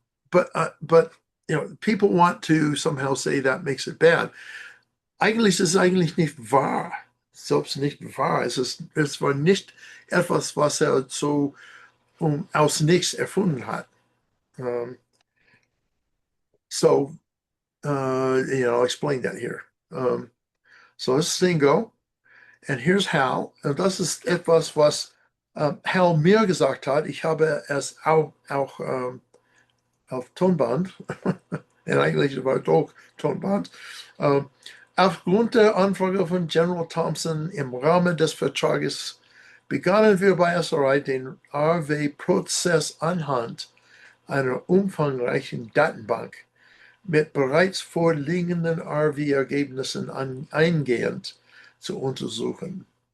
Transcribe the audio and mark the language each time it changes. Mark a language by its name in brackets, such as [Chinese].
[English] But you know, people want to somehow say that makes it bad. [German] Eigentlich ist es eigentlich nicht wahr. Selbst nicht wahr. Es war nicht etwas, was er so aus nichts erfunden hat. [English] So, I'll explain that here. So let's thing go. And here's how. [German] Und das ist etwas, was Hal mir gesagt hat. Ich habe es auch auf Tonband, und eigentlich war es auch Tonband. Aufgrund der Anfrage von General Thompson im Rahmen des Vertrages begannen wir bei SRI den RW-Prozess anhand einer umfangreichen Datenbank mit bereits vorliegenden RV-Ergebnissen eingehend zu untersuchen,